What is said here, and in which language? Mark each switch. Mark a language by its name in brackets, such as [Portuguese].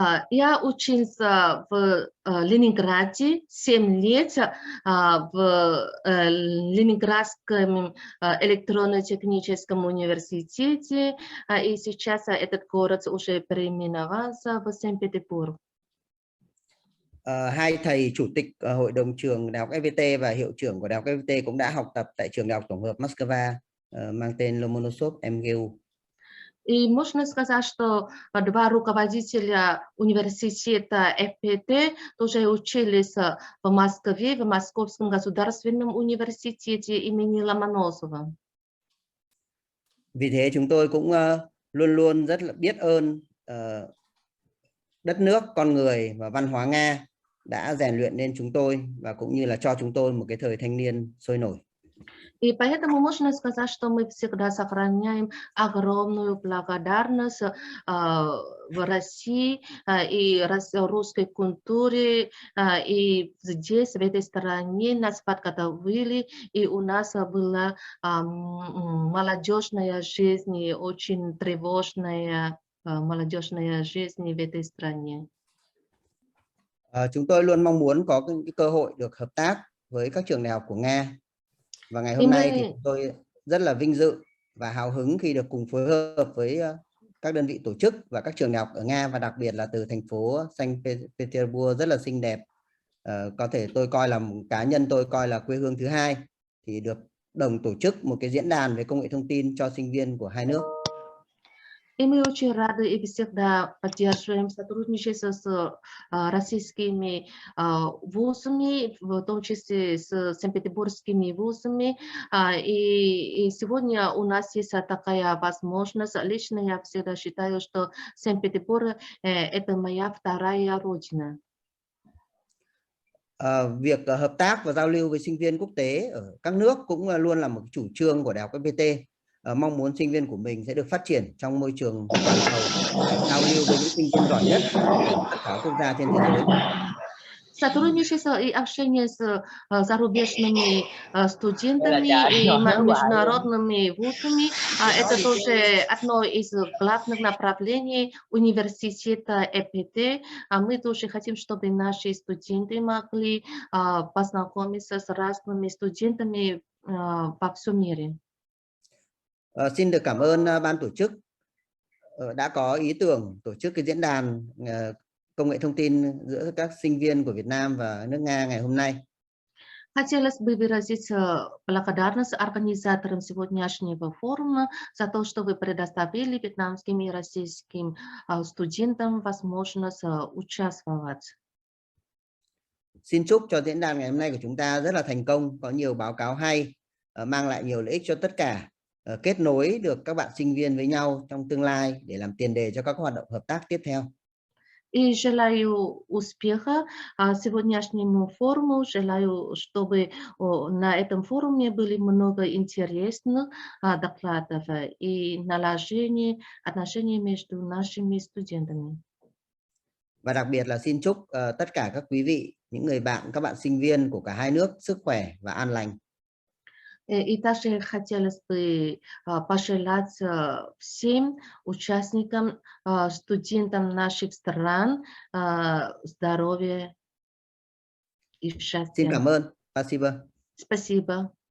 [Russian] Я учился в Ленинграде 7 лет в Ленинградском электронно-техническом университете, и сейчас этот город уже переименовался в Санкт-Петербург. [Vietnamese] Hai thầy chủ tịch hội đồng trường Đại học FPT và hiệu trưởng của Đại học FPT cũng đã học tập tại trường Đại học Tổng hợp Moscow mang tên Lomonosov MGU. [Russian] И можно сказать, что два руководителя университета FPT тоже учились в Москве, в Московском государственном университете имени Ломоносова. [Vietnamese] Vì thế chúng tôi cũng luôn luôn rất là biết ơn đất nước, con người và văn hóa Nga đã rèn luyện nên chúng tôi và cũng như là cho chúng tôi một cái thời thanh niên sôi nổi. [Russian] И поэтому можно сказать, что мы всегда сохраняем огромную благодарность в России и русской культуре, и здесь, в этой стране, нас подготовили, и у нас была молодежная жизнь, очень тревожная молодежная жизнь в этой стране. [Vietnamese] Chúng tôi luôn mong muốn có cái cơ hội được hợp tác với các trường đại học của Nga. Và ngày hôm nay thì chúng tôi rất là vinh dự và hào hứng khi được cùng phối hợp với các đơn vị tổ chức và các trường đại học ở Nga, và đặc biệt là từ thành phố Sankt Petersburg rất là xinh đẹp. Có thể tôi coi là cá nhân tôi coi là quê hương thứ hai, thì được đồng tổ chức một cái diễn đàn về công nghệ thông tin cho sinh viên của hai nước. [Russian] И мы очень рады и всегда поддерживаем сотрудничество с российскими вузами, в том числе с санкт-петербургскими вузами. И сегодня у нас есть такая возможность. Лично я всегда считаю, что Санкт-Петербург – это моя вторая родина. [Vietnamese] Việc hợp tác và giao lưu với sinh viên quốc tế ở các nước cũng luôn là một chủ trương của Đại học FPT. Mong muốn sinh viên của mình sẽ được phát triển trong môi trường toàn cầu, giao lưu với những sinh viên giỏi nhất của tất cả quốc gia trên thế giới. [Russian] Сотрудничество и общение с зарубежными студентами и международными вузами – это тоже одно из главных направлений университета FPT. Мы тоже хотим, чтобы наши студенты могли познакомиться с разными студентами по всему миру. [Vietnamese] Xin được cảm ơn ban tổ chức đã có ý tưởng tổ chức cái diễn đàn công nghệ thông tin giữa các sinh viên của Việt Nam và nước Nga ngày hôm nay. [Russian] Хотелось бы выразить благодарность организаторам сегодняшнего форума за то, что вы предоставили вьетнамским и российским студентам возможность участвовать. [Vietnamese] Xin chúc cho diễn đàn ngày hôm nay của chúng ta rất là thành công, có nhiều báo cáo hay, mang lại nhiều lợi ích cho tất cả, kết nối được các bạn sinh viên với nhau trong tương lai để làm tiền đề cho các hoạt động hợp tác tiếp theo. [Russian] И желаю успеха сегодняшнему форуму, желаю, чтобы на этом форуме были много интересных докладов и наложения отношений между нашими студентами. [Vietnamese] Và đặc biệt là xin chúc tất cả các quý vị, những người bạn, các bạn sinh viên của cả hai nước sức khỏe và an lành. [Russian] И также хотелось бы пожелать всем участникам, студентам наших стран здоровья и счастья. [Vietnamese] Xin cảm ơn. [Russian] Спасибо. Спасибо.